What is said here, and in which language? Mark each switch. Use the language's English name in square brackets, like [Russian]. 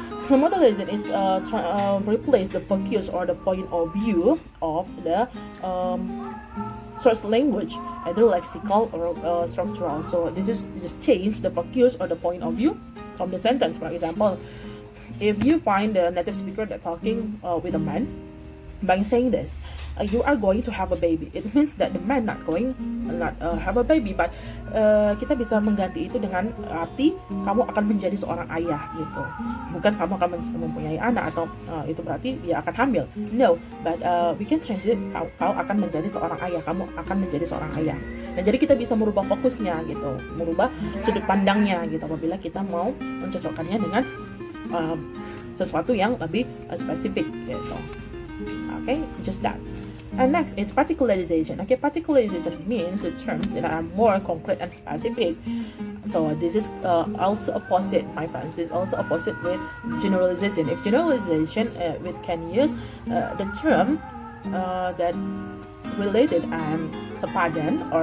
[English] So modulation is replace the focus or the point of view of the source language, either lexical or structural. So this is change the focus or the point of view from the sentence. For example, if you find a native speaker that talking with a man, by saying this, you are going to have a baby. It means that the man not have a baby, but [Indonesian] kita bisa mengganti itu dengan arti kamu akan menjadi seorang ayah gitu. Bukan kamu akan mempunyai anak atau itu berarti dia akan hamil. [English] No, but we can change it. [Indonesian] Kau akan menjadi seorang ayah. Kamu akan menjadi seorang ayah. Nah, jadi kita bisa merubah fokusnya gitu, merubah sudut pandangnya gitu apabila kita mau mencocokkannya dengan sesuatu yang lebih spesifik gitu. [English] Okay, just that. And next is particularization. Okay, particularization means the terms that are more concrete and specific. So this is also opposite, my friends. This is also opposite with generalization. If generalization, we can use the term that related and sepadan.